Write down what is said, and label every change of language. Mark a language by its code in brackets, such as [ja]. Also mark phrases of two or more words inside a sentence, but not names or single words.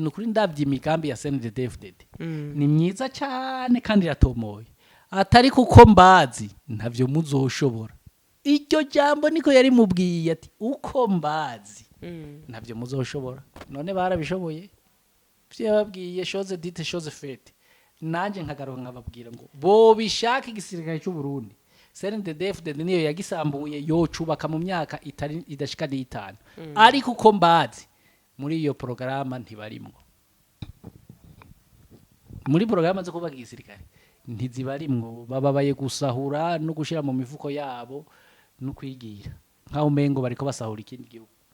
[rn] nukuri ndavye imigambi ya CNDD-FDD ni myiza cyane kandi iratomoye atari kuko mbazi ntavyo muzoshobora iryo jambo niko yari mubwiye ati uko mbazi ntavyo muzoshobora none barabishoboye byababwiye [fr] chose dite chose fete [rn] nanje nkagaruka nkababwira ngo bo bishaka igisirikare cy'u Burundi CNDD-FDD niyo yagisambuye yocubaka mu myaka idashika n'itanu ariko uko mbazi muri iyo porogaramu ntibarimwo muri porogaramu zo kubaka igisirikare ntizibarimwo bababaye gusahura no gushira mu mifuko yabo no kwigira nkaho umengo bariko basahura ikindi gihugu.